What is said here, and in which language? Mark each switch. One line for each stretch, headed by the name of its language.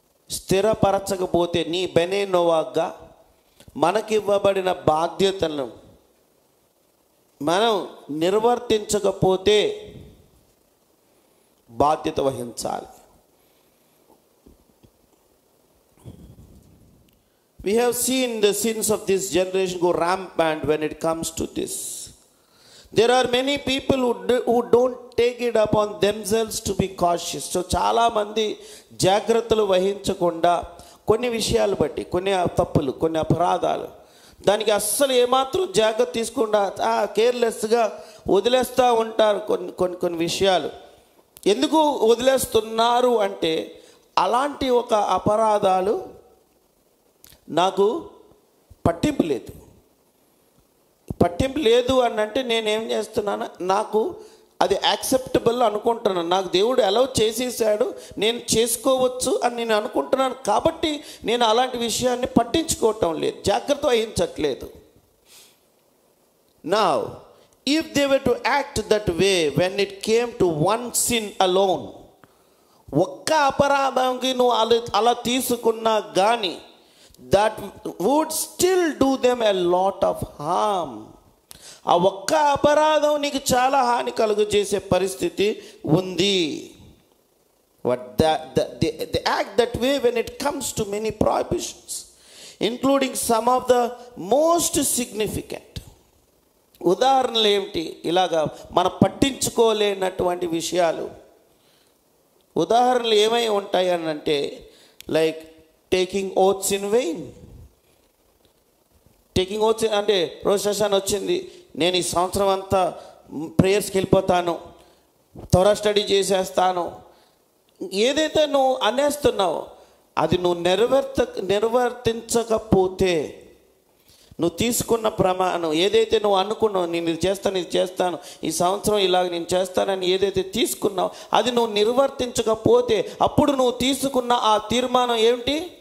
Telugu: స్థిరపరచకపోతే నీ బెనేనోవాగా మనకివ్వబడిన బాధ్యతలను మనం నిర్వర్తించకపోతే బాధ్యత వహించాలి.
English: We have seen the sins of this generation go rampant when it comes to this. There are many people who don't take it upon themselves to be cautious.
Telugu: So చాలా మంది జాగ్రత్తలు వహించకుండా కొన్ని విషయాలు బట్టి, కొన్ని తప్పులు, కొన్ని అపరాధాలు, దానికి అస్సలు ఏమాత్రం జాగ్రత్త తీసుకుండా కేర్లెస్గా వదిలేస్తూ ఉంటారు. కొన్ని విషయాలు ఎందుకు వదిలేస్తున్నారు అంటే, అలాంటి ఒక అపరాధాలు నాకు పట్టింపు లేదు అని అంటే నేనేం చేస్తున్నాను, నాకు అది యాక్సెప్టబుల్ అనుకుంటున్నాను, నాకు దేవుడు అలౌ చేసేసాడు, నేను చేసుకోవచ్చు అని నేను అనుకుంటున్నాను, కాబట్టి నేను అలాంటి విషయాన్ని పట్టించుకోవటం లేదు, జాగ్రత్త వహించట్లేదు.
English: Now, if they were to act that way when it came to one sin alone,
Telugu: ఒక్క అపరాధంకి నువ్వు అలా తీసుకున్నా కానీ
English: that would still do them a lot of harm.
Telugu: ఆ ఒక్క అపరాధం నీకు చాలా హాని కలుగు చేసే పరిస్థితి ఉంది.
English: They act that way when it comes to many prohibitions, including some of the most significant.
Telugu: ఉదాహరణలు ఏమిటి? ఇలాగా మనం పట్టించుకోలేనటువంటి విషయాలు ఉదాహరణలు ఏమై ఉంటాయి అని అంటే,
English: Like taking oaths in vain.
Telugu: Taking oaths అంటే రోష్ హషాన్ వచ్చింది, నేను ఈ సంవత్సరం అంతా ప్రేయర్స్కి వెళ్ళిపోతాను, త్వర స్టడీ చేసేస్తాను, ఏదైతే నువ్వు అనేస్తున్నావో అది నువ్వు నిర్వర్తించకపోతే, నువ్వు తీసుకున్న ప్రమాణం ఏదైతే నువ్వు అనుకున్నావు, నేను ఇది చేస్తాను, ఈ సంవత్సరం ఇలాగ నేను చేస్తానని ఏదైతే తీసుకున్నావు అది నువ్వు నిర్వర్తించకపోతే, అప్పుడు నువ్వు తీసుకున్న ఆ తీర్మానం ఏమిటి?